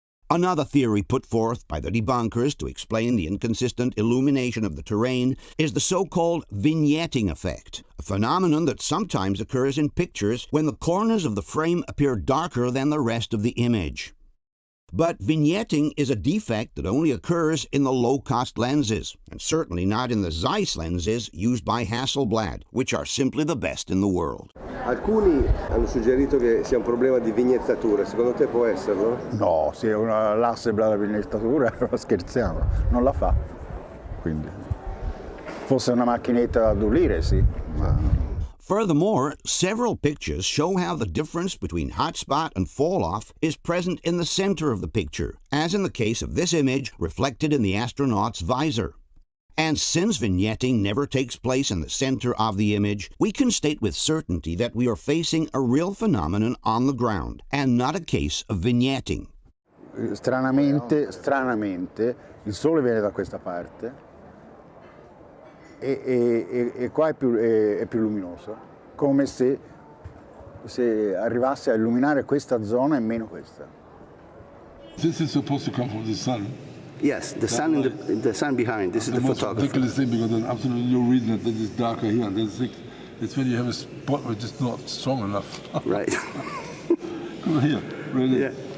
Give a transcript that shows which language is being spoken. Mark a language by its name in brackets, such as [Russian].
[English] Another theory put forth by the debunkers to explain the inconsistent illumination of the terrain is the so-called vignetting effect, a phenomenon that sometimes occurs in pictures when the corners of the frame appear darker than the rest of the image. But vignetting is a defect that only occurs in the low-cost lenses, and certainly not in the Zeiss lenses used by Hasselblad, which are simply the best in the world. [Italian] Alcuni hanno suggerito che sia un problema di vignettatura, secondo te può esserlo? No, se l'Hasselblad la vignettatura scherziamo, non la fa. Quindi, fosse una macchinetta da addolire, sì, ma... [English] Furthermore, several pictures show how the difference between hotspot and fall-off is present in the center of the picture, as in the case of this image reflected in the astronaut's visor. And since vignetting never takes place in the center of the image, we can state with certainty that we are facing a real phenomenon on the ground, and not a case of vignetting. [Italian] Stranamente, il sole viene da questa parte. E qua è più luminoso, come se arrivasse a illuminare questa zona e meno questa. [English] This is supposed to come from the sun. Yes, the sun behind. This is the photographer. The most ridiculous thing, because there's absolutely no reason that it's darker here and there's thick. It's when you have a spot which is not strong enough. Right. Come here, really. Yeah.